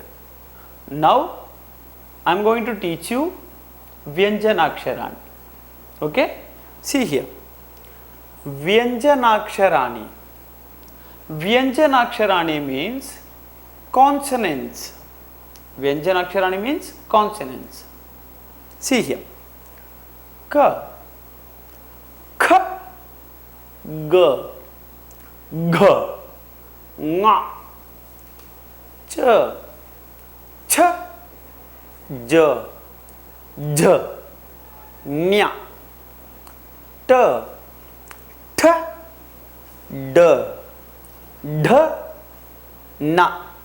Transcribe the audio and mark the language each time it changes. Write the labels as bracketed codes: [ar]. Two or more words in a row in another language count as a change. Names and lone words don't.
[en] Now I am going to teach you Vyanjanaksharani. Okay? See here. Vyanjanaksharani. Vyanjanaksharani means consonants. Vyanjanaksharani means consonants. See here. [te] Ka, kha, ga, gha, nga, cha, cha, ja, ja, nya, ta, tha, da, dha, na,